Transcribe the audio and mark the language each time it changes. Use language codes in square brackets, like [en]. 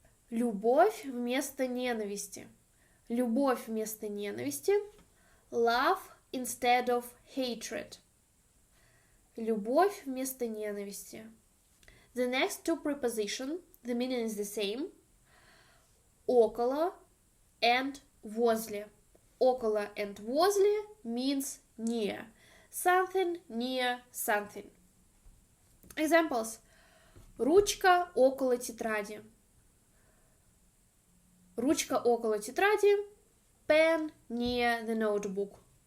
[ru] Любовь вместо ненависти. Любовь вместо ненависти. [en] Love instead of hatred. [ru] Любовь вместо ненависти. [en] The next two prepositions, the meaning is the same. [ru] Около and возле. [en] Около and возле means near. Something near something. Examples. [ru] Ручка около тетради. Ручка около тетради. [en] Pen near the notebook.